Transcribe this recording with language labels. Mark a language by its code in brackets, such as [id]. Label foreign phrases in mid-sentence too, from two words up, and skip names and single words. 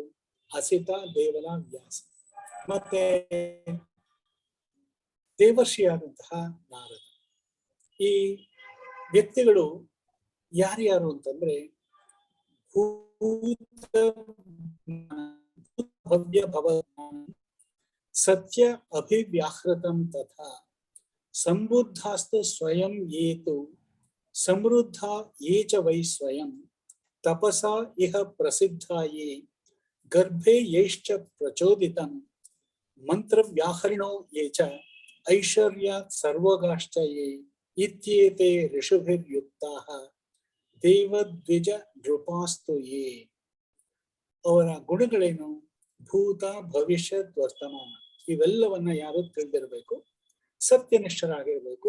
[kn] ಅಸಿತ, ದೇವಲ, ವ್ಯಾಸ ಮತ್ತೆ ದೇವರ್ಷಿಯಾದಂತಹ ನಾರದ. ಈ ವ್ಯಕ್ತಿಗಳು ಯಾರ್ಯಾರು ಅಂತಂದ್ರೆ [sa] ಭವ್ಯ ಭವ ಸತ್ಯ ಅಭಿವ್ಯಾಹೃತಂ ತಥಾ ಸಂಬುದ್ಧಾಸ್ತು ಸ್ವಯಂ ಏತು ಸಮೃದ್ಧ ಯೇ ಚ ವೈ ಸ್ವಯಂ ತಪಸಾ ಇಹ ಪ್ರಸಿದ್ಧಾಯೇ ಗರ್ಭೆ ಯೈಶ್ಚ ಪ್ರಚೋದಿತಂ ಮಂತ್ರವ್ಯಾಹರಿಣೋ ಯೇ ಚ ಐಶ್ವರ್ಯಾತ್ ಸರ್ವಗಾಶ್ಚ ಯೇ ಇತ್ಯೇತೆ ಋಷಿಭಿರ್ಯುಕ್ತಾಃ ದೇವದ್ವಿಜ ನೃಪಾಸ್ತು ಯೇ. [kn] ಅವರ ಗುಣಗಳೇನು? ಭೂತ, ಭವಿಷ್ಯತ್, ವರ್ತಮಾನ, ಇವೆಲ್ಲವನ್ನ ಯಾರು ತಿಳಿದಿರಬೇಕು. ಸತ್ಯನಿಷ್ಠರಾಗಿರ್ಬೇಕು.